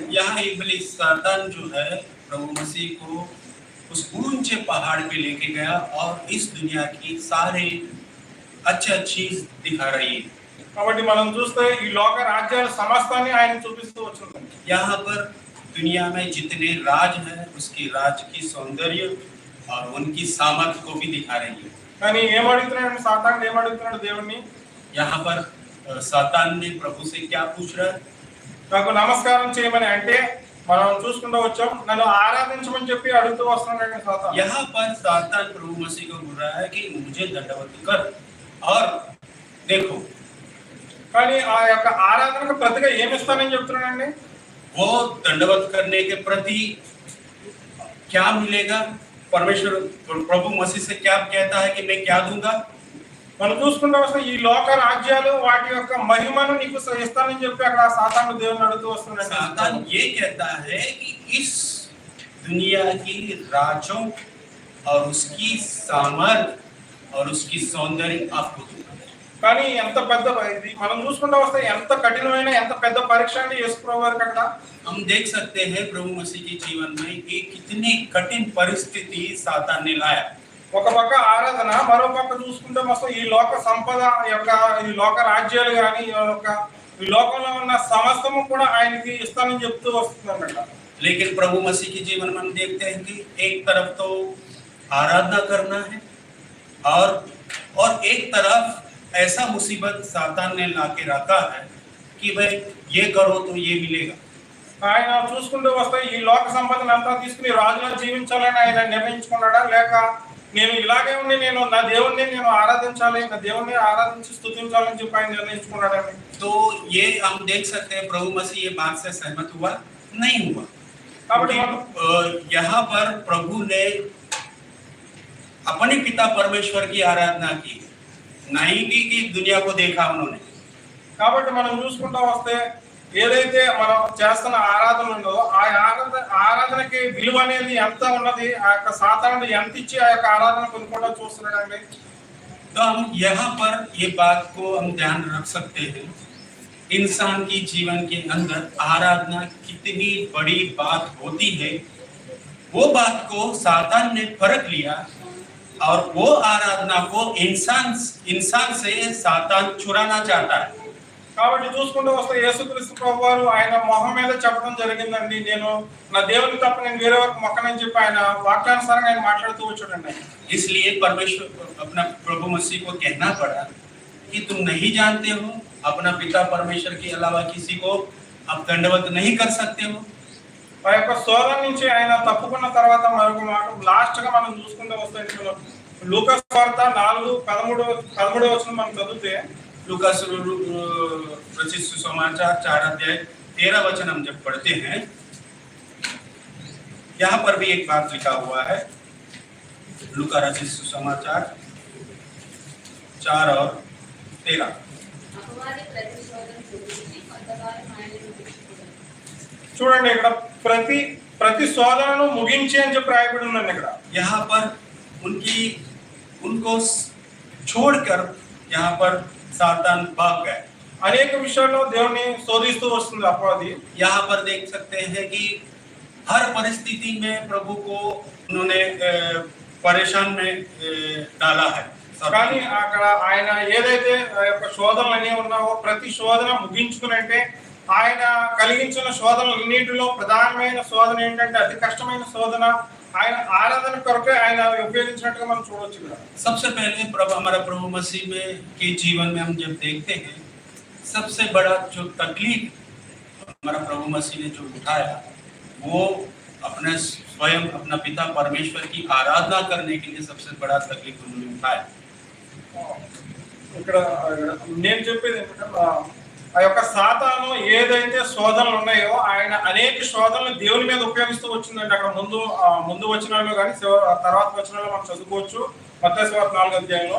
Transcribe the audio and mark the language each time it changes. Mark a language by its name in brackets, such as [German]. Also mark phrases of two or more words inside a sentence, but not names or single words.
[Hindi] यहाँ इब्लिस शैतान जो है प्रभु मसीह को उस ऊंचे पहाड़ पे लेके गया और इस दुनिया की सारे अच्छी चीज दिखा रही है। [Telugu] కాబట్టి మనం చూస్తే ఈ లోక రాజ్యాల సమస్తాన్ని ఆయన చూపిస్తూ వచ్చిందండి. [Hindi] यहाँ पर दुनिया में जितने राज हैं उसकी राज की सौंदर्य और उनकी सामर्थ्य को भी दिखा रही है। [Telugu] కానీ ఏమడుగుతున్నాడు సాతాను, ఏమడుగుతున్నాడు దేవుణ్ణి? [Hindi] यहाँ पर शैतान ने प्रभु से क्या पूछ रहा है? [Telugu] నాకు నమస్కారం చేయమని, అంటే మనం చూసుకుంటూ వచ్చాం, నన్ను ఆరాధించమని చెప్పి అడుగుతూ వస్తున్నాడు సాతాను. [Hindi] यहाँ पर शैतान प्रभु मसीह को बोल रहा है कि मुझे दंडवत कर और देखो। [Telugu] కానీ ఆ యొక్క ఆరాధనకు ప్రతిగా ఏమి ఇస్తానని చెప్తున్నాడండి? [Hindi] वो दंडवत करने के प्रति क्या मिलेगा? परमेश्वर प्रभु मसीह से क्या कहता है कि मैं क्या दूंगा? [Telugu] మనం చూసుకుంటూ వస్తే ఈ లోక రాజ్యాలు వాటి యొక్క మహిమను నీకు ఇస్తానని చెప్పి అక్కడ సాతాను దేవుని అడుగుతూ వస్తున్నాడు. [Hindi] सातान ये कहता है कि इस दुनिया की राजों और उसकी सामर्थ और उसकी सौंदर्य आपको दूंगा। [Telugu] కానీ ఎంత పెద్ద ఇది మనం చూసుకుంటూ వస్తే ఎంత కఠినమైన ఎంత పెద్ద పరీక్ష అండి యేసుప్రభు వారికి అక్కడ. [Hindi] हम देख सकते हैं प्रभु मसीह के जीवन में कि कितनी कठिन परिस्थिति सातान ने लाया। [Telugu] ఒక పక్క ఆరాధన, మరో పక్క చూసుకుంటే మొత్తం ఈ లోక సంపద యొక్క ఈ లోక రాజ్యాలు కానీ ఈ లోకంలో ఉన్న సమస్తము కూడా ఆయనకి ఇస్తానని చెప్తూ వస్తుందన్నమాట. [Hindi] लेकिन प्रभु मसीह के जीवन में हम देखते हैं कि एक तरफ तो आराधना करना है और एक तरफ ऐसा मुसीबत सातान ने लाके रखा है कि भाई ये करो तो ये मिलेगा। [Telugu] ఆయన చూసుకుంటూ వస్తే ఈ లోక సంపదను అంతా తీసుకుని రాజులా జీవించాలని ఆయన నిర్ణయించుకున్నాడా, లేక నేను ఇలాగే ఉండి నేను నా దేవుణ్ణి నేను ఆరాధించాలి, నా దేవుణ్ణి ఆరాధించి స్తుతించాలని చెప్పి ఆయన నిర్ణయించుకున్నాడని. [Hindi] तो ये हम देख सकते हैं प्रभु मसीह ये बात से सहमत हुआ नहीं हुआ। [Telugu] కాబట్టి [Hindi] यहाँ पर प्रभु ने अपने पिता परमेश्वर की आराधना की, नहीं कि दुनिया को देखा उन्होंने। [Telugu] కాబట్టి మనం చూసుకుంటూ వస్తే ఏదైతే మనం చేస్తున్న ఆరాధన ఉందో ఆ ఆరాధనకి విలువ అనేది ఎంత ఉన్నది, ఆ యొక్క సాతానుడు ఎంత ఇచ్చి ఆ యొక్క ఆరాధన కొనుక్కుంటూ చూస్తున్నాడండి. [Hindi] तो हम यहाँ पर ये बात को हम ध्यान रख सकते हैं, इंसान की जीवन के अंदर आराधना कितनी बड़ी बात होती है, वो बात को सातान ने परख लिया और वो आराधना को इंसान से सातान चुराना चाहता है। [Telugu] కాబట్టి చూసుకుంటూ వస్తే యేసుక్రీస్తు ప్రభువారు ఆయన మొహం మీద చెప్పడం జరిగిందండి, నేను నా దేవుని తప్ప నేను వేరే వారికి మొక్కనని చెప్పి ఆయన వాక్యానుసారంగా ఆయన మాట్లాడుతూ వచ్చాడండి. [Hindi] इसलिए परमेश्वर अपना प्रभु मसीह को कहना पड़ा कि तुम नहीं जानते हो, अपना पिता परमेश्वर के अलावा किसी को आप दंडवत नहीं कर सकते हो। [Telugu] ఆ యొక్క శోధన నుంచి ఆయన తప్పుకున్న తర్వాత మరొక మాట లాస్ట్ గా మనం చూసుకుంటూ వస్తే లూకాసు వార్త 4:13 వచనం మనం చదివితే, [Hindi] लूकास रचित सुसमाचार 4 अध्याय 13 वचन हम जब पढ़ते हैं, यहाँ पर भी एक बात लिखा हुआ है। लूका रचित सुसमाचार 4 और 13। [Telugu] చూడండి ఇక్కడ ప్రతి శోధనను ముగించి అని చెప్పి రాయబడి ఉందండి. ఇక్కడ [Hindi] यहाँ पर उनको छोड़कर यहाँ पर सातान भाग गए। [Telugu] అనేక విషయాల్లో దేవుని శోధిస్తూ వస్తుంది అపవాది. [Hindi] यहाँ पर देख सकते हैं कि हर परिस्थिति में प्रभु को उन्होंने परेशान में डाला है। [Telugu] కానీ అక్కడ ఆయన ఏదైతే శోధనలు అనేవి ఉన్నావో ప్రతి శోధన ముగించుకునంటే ఆయన కలిగించిన శోధనలన్నిటిలో ప్రధానమైన శోధన ఏంటంటే అతి కష్టమైన శోధన ఆయన ఆరాధన కొరకే ఆయన ఉపయోగించినట్టుగా మనం చూడొచ్చు. [Hindi] सबसे पहले हमारा प्रभु मसीह में के जीवन में हम जब देखते हैं, सबसे बड़ा जो तकलीफ हमारा प्रभु मसीह ने जो उठाया वो अपने स्वयं अपना पिता परमेश्वर की आराधना करने के लिए सबसे बड़ा तकलीफ उन्होंने उठाया। [Telugu] ఇక్కడ నేను చెప్పేది ఏంటంటే ఆ యొక్క సాతాను ఏదైతే శోధనలు ఉన్నాయో ఆయన అనేక శోధనలు దేవుని మీద ఉపయోగిస్తూ వచ్చిందండి. అక్కడ ముందు వచనాల్లో కానీ తర్వాత వచనాల్లో మనం చదువుకోవచ్చు మత్తయి సువార్త 4 అధ్యాయంలో.